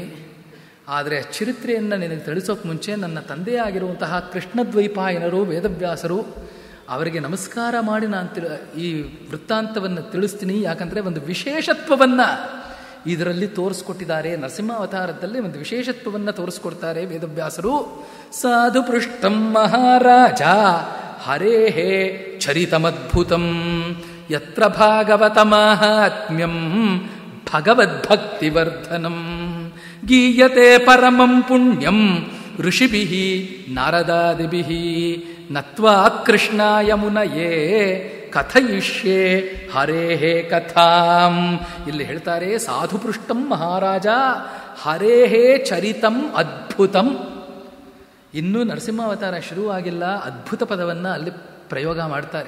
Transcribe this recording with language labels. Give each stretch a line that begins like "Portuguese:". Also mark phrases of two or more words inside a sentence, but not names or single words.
Kannada: ಆದರೆ ಆ ಚರಿತ್ರೆಯನ್ನು ನಿನಗೆ ತಿಳಿಸೋಕೆ ಮುಂಚೆ ನನ್ನ ತಂದೆಯಾಗಿರುವಂತಹ ಕೃಷ್ಣದ್ವೈಪಾಯನರು ವೇದವ್ಯಾಸರು ಅವರಿಗೆ ನಮಸ್ಕಾರ ಮಾಡಿ ನಾನು ಈ ವೃತ್ತಾಂತವನ್ನು ತಿಳಿಸ್ತೀನಿ. ಯಾಕಂದರೆ ಒಂದು ವಿಶೇಷತ್ವವನ್ನು ಇದರಲ್ಲಿ ತೋರಿಸ್ಕೊಟ್ಟಿದ್ದಾರೆ. ನರಸಿಂಹಾವತಾರದಲ್ಲಿ ಒಂದು ವಿಶೇಷತ್ವವನ್ನು ತೋರಿಸ್ಕೊಡ್ತಾರೆ ವೇದವ್ಯಾಸರು.
Sanskrit: ಸಾಧು ಪೃಷ್ಟಂ ಮಹಾರಾಜ ಹರೇಹೇ ಚರಿತಮದ್ಭುತಂ ಯತ್ರ ಭಾಗವತ ಮಾಹಾತ್ಮ್ಯಂ ಭಗವದ್ಭಕ್ತಿವರ್ಧನಂ ಗೀಯತೆ ಪರಮಂ ಪುಣ್ಯಂ ಋಷಿಭಿಃ ನಾರದಾದಿಭಿಃ ನತ್ವಾ ಕೃಷ್ಣಾಯ ಮುನಯೇ ಕಥಯಿಷ್ಯೆ ಹರೇಹೇ ಕಥಾಂ.
Kannada: ಇಲ್ಲಿ ಹೇಳ್ತಾರೆ
Sanskrit: ಸಾಧುಪೃಷ್ಟಂ ಮಹಾರಾಜ ಹರೇಹೇ ಚರಿತಂ ಅದ್ಭುತಂ.
Kannada: ಇನ್ನೂ ನರಸಿಂಹಾವತಾರ ಶುರುವಾಗಿಲ್ಲ, ಅದ್ಭುತ ಪದವನ್ನು ಅಲ್ಲಿ ಪ್ರಯೋಗ ಮಾಡ್ತಾರೆ.